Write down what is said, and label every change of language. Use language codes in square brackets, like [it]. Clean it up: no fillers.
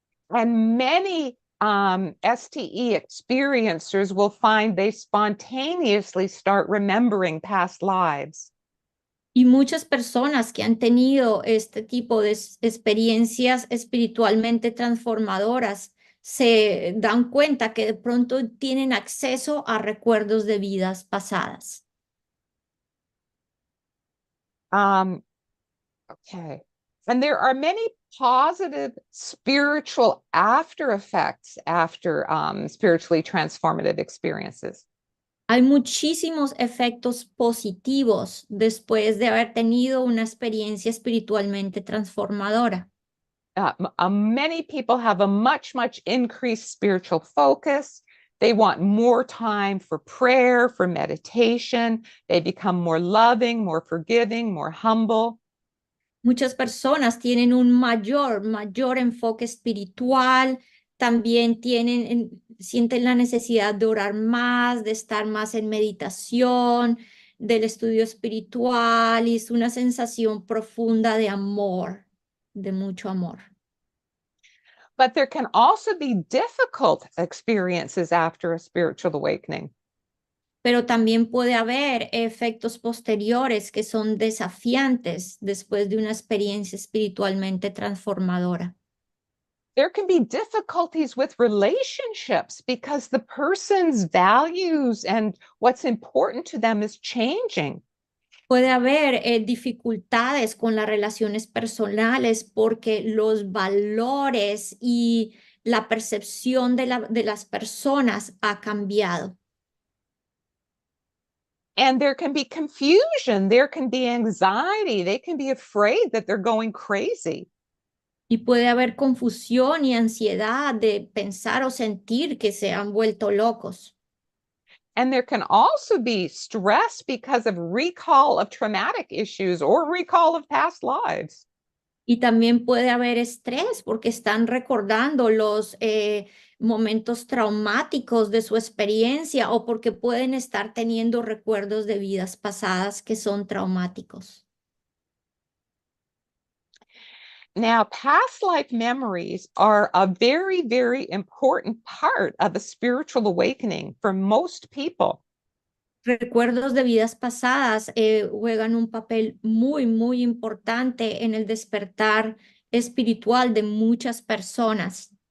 [en] And many STE experiencers will find they spontaneously start remembering past lives. [es] Y muchas personas que han tenido este tipo de experiencias espiritualmente transformadoras se dan cuenta que de pronto tienen acceso a recuerdos de vidas pasadas. [en] Okay. And there are many positive spiritual after effects after spiritually transformative experiences. [es] Hay muchísimos efectos positivos después de haber tenido una experiencia espiritualmente transformadora. [en] Many people have a much increased spiritual focus. They want more time for prayer, for meditation. They become more loving, more forgiving, more humble. [es] Muchas personas tienen un mayor enfoque espiritual, también sienten la necesidad de orar más, de estar más en meditación, del estudio espiritual, y es una sensación profunda de amor, de mucho amor. [en] But there can also be difficult experiences after a spiritual awakening. [es] Pero también puede haber efectos posteriores que son desafiantes después de una experiencia espiritualmente transformadora. [en] There can be difficulties with relationships because the person's values and what's important to them is changing. [es] Puede haber dificultades con las relaciones personales porque los valores y la percepción de las personas ha cambiado. [en] And there can be confusion, there can be anxiety, they can be afraid that they're going crazy. [es] Y puede haber confusión y ansiedad de pensar o sentir que se han vuelto locos. [en] And there can also be stress because of recall of traumatic issues or recall of past lives. [es] Y también puede haber estrés porque están recordando los momentos traumáticos de su experiencia o porque pueden estar teniendo recuerdos de vidas pasadas que son traumáticos. [en] Now, past life memories are a very important part of a spiritual awakening for most people. [es] Recuerdos de vidas pasadas juegan un papel muy importante en el despertar espiritual de muchas personas.